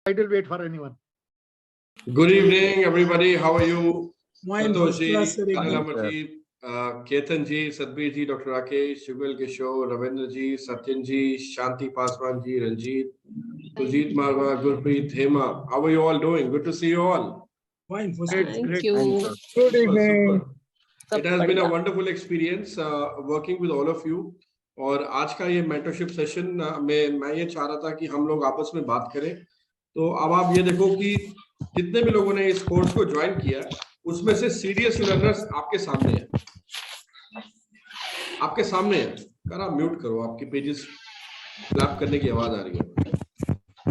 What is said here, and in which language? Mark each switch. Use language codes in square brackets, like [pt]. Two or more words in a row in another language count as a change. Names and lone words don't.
[en] I will wait for anyone. Good evening, everybody. How are you? Fine, Santosh ji, first class, sir, Anil एकदम। Amar ji, Ketan ji, Sadbir ji, Dr. Rakesh, Shugal Kishore, Ravindra ji, Satyan ji, Shanti Paswan ji, Ranjit, Kuljeet Marwa, Gurpreet, Hema. How are you all doing? Good to see you all. Fine, first Great, class। Thank great. you. Good Super, evening. super. It has been a wonderful experience working with all of you. [hi] और आज का ये [en] mentorship session [hi] में मैं ये चाह रहा था कि हम लोग आपस में बात करें। तो अब आप ये देखो कि जितने भी लोगों ने इस कोर्स को ज्वाइन किया उसमें से [en] serious learners [hi] आपके सामने हैं, आपके सामने है। कर आप म्यूट करो, आपके [en] pages clap [hi] करने की आवाज आ रही है।